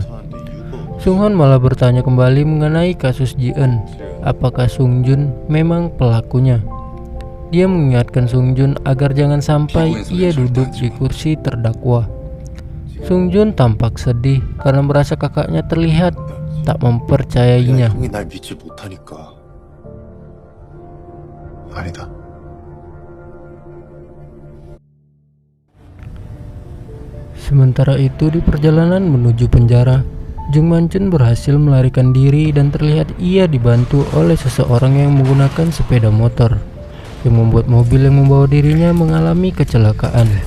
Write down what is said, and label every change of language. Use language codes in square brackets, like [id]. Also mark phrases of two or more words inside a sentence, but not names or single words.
[id] Sung Hon malah bertanya kembali mengenai kasus Ji-eun. Apakah Sung Joon memang pelakunya? Dia mengingatkan Sung Joon agar jangan sampai ia duduk di kursi terdakwa. Sung Joon tampak sedih karena merasa kakaknya terlihat tak mempercayainya. [ko] 형이 날 믿지 못하니까. 아니다. [id] Sementara itu di perjalanan menuju penjara, Jung Man-chun berhasil melarikan diri dan terlihat ia dibantu oleh seseorang yang menggunakan sepeda motor, yang membuat mobil yang membawa dirinya mengalami kecelakaan.